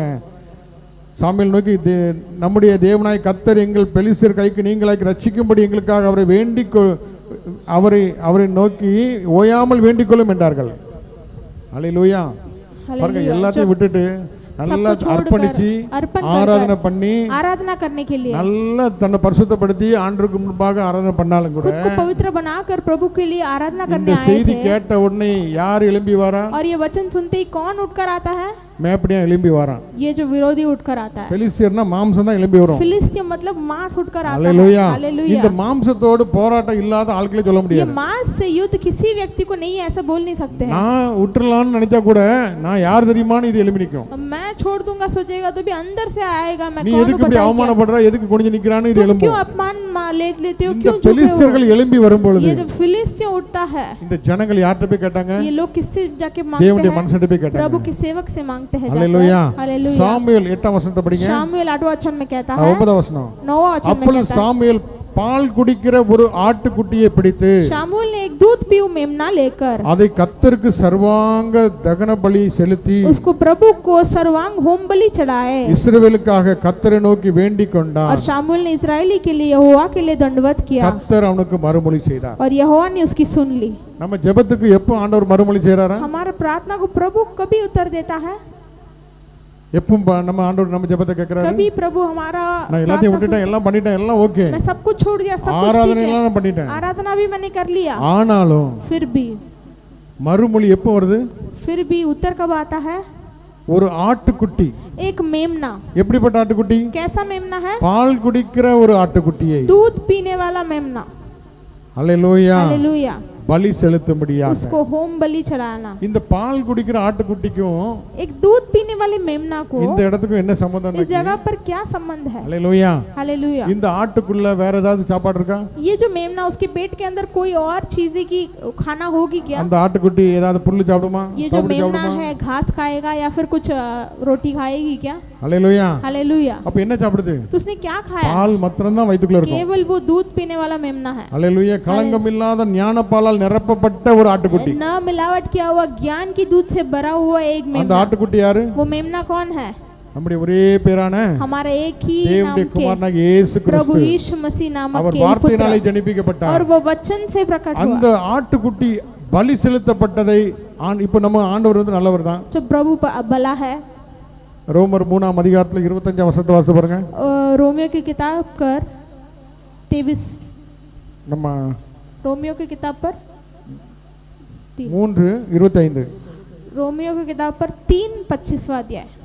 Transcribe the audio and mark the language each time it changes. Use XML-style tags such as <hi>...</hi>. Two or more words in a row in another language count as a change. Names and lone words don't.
<ta>சாமுவேல் நோக்கி நம்முடைய தேவனாய் கர்த்தர் எங்கள் பெலிஸ்தியர் கைக்கு நீங்களாக்கி ரட்சிக்கும்படி எங்களுக்காக அவரை அவரை நோக்கி ஓயாமல் வேண்டிக் கொள்ளும் என்றார்கள். அல்லேலூயா. பாருங்க, எல்லாத்தையும் விட்டுட்டு நல்லா அர்ப்பணிச்சு ஆராதனை பண்ணி</ta> <hi>आराधना करने के लिए</hi> <ta>நல்லா தன்னை பரிசுத்தப்படுத்தி ஆண்டவருக்கு முன்பாக ஆராதனை பண்ணாலும் கூட</ta> <hi>खुद को पवित्र बनाकर प्रभु के लिए आराधना करने</hi> <ta>இந்த</ta> <hi>आए</hi> <ta>செய்தி</ta> <hi>थे.</hi> <ta>கேட்ட உடனே யார் எழும்பி வரா?</ta> <hi>और ये वचन सुनते ही कौन उठकर आता है?</hi> <ta>மேப்படியா எழும்பி வரான்.</ta> <hi>ये जो विरोधी उठकर आता है.</hi> <ta>பெலிஸ்தியர்னா மாம்சம் தான் எழும்பி வரும்.</ta> <hi>फिलिस्तीय मतलब मांस उठकर आता है.</hi> <ta>அல்லேலூயா.</ta> <hi>हालेलुया.</hi> <ta>இந்த மாம்சத்தோடு போராட்டம் இல்லாத ஆட்களே சொல்ல</ta> <hi>ये</hi> <ta>முடியாது.</ta> <hi>मांस से युद्ध किसी व्यक्ति को नहीं ऐसा बोल नहीं सकते हैं.</hi> <ta>நான் விட்டுறலாம்னு நினைச்சா கூட நான் யார் தெரியுமான்னு இது எழும்பி நிக்கும்.</ta> <hi>मैं छोड़ दूंगा सोचेगा तो भी अंदर से आएगा मैं</hi> <ta>நீ</ta> <hi>कौन</hi> <ta>எதுக்கு இப்படி அவமானப்படுற, எதுக்கு குனிஞ்சு நிக்கறான்னு இது</ta> <hi>तुम</hi> <ta>எழும்பும்.</ta> <hi>क्यों अपमान लेते हो,</hi> <ta>இந்த</ta> <hi>क्यों झुके</hi> <ta>பெலிஸ்தியர்கள்</ta> <hi>हो?</hi> <ta>எழும்பி வரும்பொழுது</ta> <hi>ये जो फिलिस्तीय उठता है</hi> <ta>இந்த ஜனங்கள் யார்கிட்ட போய் கேட்டாங்க?</ta> <hi>ये लोग किससे जाके मांगते</hi> <ta>தேவனுடைய</ta> <hi>हैं?</hi> <ta>மனுஷன்கிட்ட போய் கேட்டாங்க.</ta> <hi>प्रभु के सेवक से मांगते हैं जाकर.</hi> <ta>அல்லேலூயா.</ta> <hi>हालेलुया.</hi> <ta>சாமுவேல் 8ஆம் வசனத்தை படிங்க.</ta> <hi>शामुएल 8वां वचन में कहता है</hi> <ta>9ஆம் வசனம்.</ta> <hi>9वां वचन में</hi> <ta>அப்பொழுது</ta> <hi>कहता है</hi> <ta>சாமுவேல் பால் குடிக்கிற ஒரு ஆட்டுக்குட்டியை பிடித்து</ta> <hi>शामुएल ने एक दूध पीऊ मेमना लेकर</hi> <ta>அதை கர்த்தருக்கு சர்வாங்க தகன பலி செலுத்தி</ta> <hi>उसको प्रभु को सर्वांग होम बलि चढ़ाए.</hi> <ta>இஸ்ரவேலுக்காக கர்த்தரை நோக்கி வேண்டிக் கொண்டார்.</ta> <hi>और शामुएल ने इजरायली के लिए यहोवा के लिए दंडवत किया</hi> <ta>கர்த்தர் அவனுக்கு மறுமொழி செய்தார்.</ta> <hi>और यहोवा ने उसकी सुन ली.</hi> <ta>நம்ம ஜெபத்துக்கு எப்போ ஆண்டவர் மறுமொழி செய்றாரா?</ta> <hi>हमारा प्रार्थना को प्रभु कभी उत्तर देता है?</hi> <ta>எப்போ நம்ம ஆண்டவர் நம்ம ஜெபத்தை கேக்குறாரு?</ta> <hi>कभी प्रभु हमारा</hi> <ta>நான் எல்லாத்தையும் விட்டுட்டேன், எல்லாம் பண்ணிட்டேன், எல்லாம் ஓகே,</ta> <hi>मैं सब कुछ छोड़ दिया, सब कुछ</hi> <ta>ஆராதனை</ta> <hi>ठीक</hi> <ta>எல்லாம்</ta> <hi>है,</hi> <ta>நான் பண்ணிட்டேன்,</ta> <hi>आराधना भी मैंने कर लिया,</hi> <ta>ஆனாலும்</ta> <hi>फिर भी</hi> <ta>எப்போ வருது?</ta> <hi>उत्तर कब आता है?</hi> <ta>ஒரு ஆட்டுக்குட்டி.</ta> <hi>एक मेमना.</hi> <ta>எப்படிப்பட்ட ஆட்டுக்குட்டி?</ta> <hi>कैसा मेमना है?</hi> <ta>பால் குடிக்கிற ஒரு ஆட்டுக்குட்டியை,</ta> <hi>दूध पीने वाला मेमना.</hi> <ta>அல்லேலூயா.</ta> <hi>हालेलुया.</hi> <ta>பலி செலுத்தும்படியாக</ta> <hi>उसको होम बलि चढ़ाना.</hi> <ta>இந்த பால் குடிக்கிற ஆட்டுக்குட்டிக்கும்</ta> <hi>एक दूध पीने वाले मेमना को</hi> <ta>இந்த இடத்துக்கும் என்ன சம்பந்தம்</ta> <hi>इस</hi> <ta>இருக்கு?</ta> <hi>जगह पर क्या संबंध है?</hi> <ta>அல்லேலூயா.</ta> <hi>हालेलुया.</hi> <ta>இந்த ஆட்டுக்குள்ள வேற ஏதாவது சாப்பாடு இருக்கா?</ta> <hi>ये जो मेमना उसके पेट के अंदर कोई और चीजें की खाना होगी क्या?</hi> <ta>அந்த ஆட்டுக்குட்டி ஏதாவது புல்லு சாப்பிடுமா?</ta> <hi>ये जो मेमना है घास खाएगा या फिर कुछ रोटी खाएगी क्या?</hi> <ta>அல்லேலூயா.</ta> <hi>हालेलुया.</hi> <ta>அப்ப என்ன சாப்பிடுது?</ta> <hi>तो उसने क्या खाया?</hi> <ta>பால் மாத்திரம் தான் வயித்துக்குள்ள இருக்கும்.</ta> <hi>केवल वो दूध पीने वाला मेमना है.</hi> <ta>அல்லேலூயா. களங்கம் இல்லாத ஞானப்பாலால் நிரப்பப்பட்ட ஒரு ஆட்டுக்குட்டி.</ta> <hi>न मिलावट किया हुआ ज्ञान की दूध से भरा हुआ एक</hi> <ta>அந்த</ta> <hi>मेमना.</hi> <ta>ஆட்டுக்குட்டி யாரு?</ta> <hi>वो मेमना कौन है?</hi> <ta>நம்முடைய ஒரே பேரான</ta> <hi>हमारा एक ही</hi> <ta>தேவனுடைய</ta> <hi>नाम</hi> <ta>குமாரனாக</ta> <hi>के</hi> <ta>இயேசு</ta> <hi>प्रभु</hi> <ta>கிறிஸ்து.</ta> <hi>यीशु मसीह नामक</hi> <ta>அவர்</ta> <hi>के</hi> <ta>வார்த்தையினாலே</ta> <hi>पुत्र</hi> <ta>ஜனிப்பிக்கப்பட்டார்.</ta> <hi>और वो वचन से प्रकट</hi> <ta>அந்த</ta> <hi>हुआ.</hi> <ta>ஆட்டுக்குட்டி பலி செலுத்தப்பட்டதை இப்போ நம்ம ஆண்டவர் வந்து நல்லவர் தான்.</ta> <hi>जो प्रभु भला है.</hi> <ta>ரோமர் 3ஆம் அதிகாரத்துல 25ஆம் வசனத்தை வாசித்து பாருங்க.</ta> <hi>रोमियो की किताब कर 23.</hi> <ta>நம்ம</ta> <hi>रोमियो की किताब पर 3:25. रोमियो की किताब पर 3:25वां अध्याय.</hi>